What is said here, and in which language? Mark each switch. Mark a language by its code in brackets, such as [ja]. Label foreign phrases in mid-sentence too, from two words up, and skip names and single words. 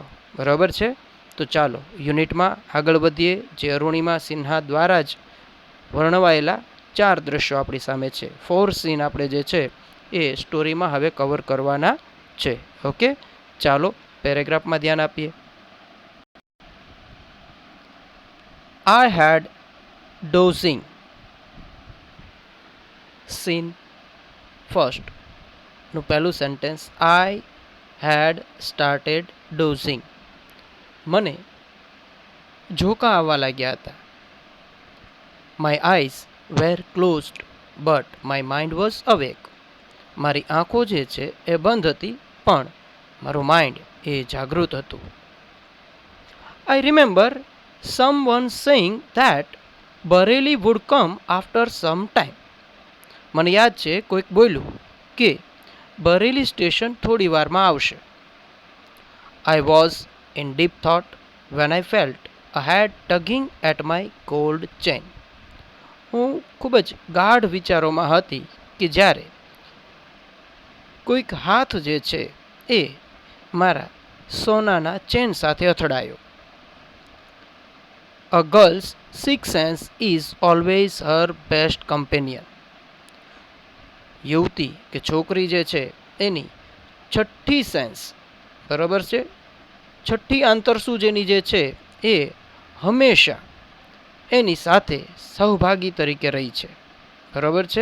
[gu] બરાબર છે? તો ચાલો યુનિટમાં આગળ વધીએ. જે અરુણિમા સિન્હા દ્વારા જ વર્ણવાયેલા 4 દ્રશ્યો આપણી સામે છે. 4 સીન આપણે જે છે એ સ્ટોરીમાં હવે કવર કરવાના છે. ઓકે, ચાલો પેરેગ્રાફમાં ધ્યાન આપીએ. [en] I had dozing. scene first [gu] નું પહેલું સેન્ટેન્સ, [en] I had started dozing. [gu] મને ઝોકા આવવા લાગ્યા હતા. [en] My eyes were closed but my mind was awake. [gu] મારી આંખો જે છે એ બંધ હતી પણ મારું માઇન્ડ એ જાગૃત હતું. [en] I remember someone saying that Bareilly would come after some time. [gu] મને યાદ છે કોઈક બોલ્યું કે બરેલી સ્ટેશન થોડી વારમાં આવશે. [en] I was in deep thought when I felt a hand tugging at my gold chain. [gu] હું ખૂબ જ ગાઢ વિચારોમાં હતી કે જ્યારે કોઈક હાથ જે છે એ મારા સોનાના ચેન સાથે અથડાયો. [en] A girl's sixth sense is always her best companion. [gu] યુવતી કે છોકરી જે છે એની છઠ્ઠી સેન્સ, બરાબર છે, છઠ્ઠી આંતરસૂઝ એની જે છે એ હંમેશા એની સાથે સહભાગી તરીકે રહી છે. બરાબર છે?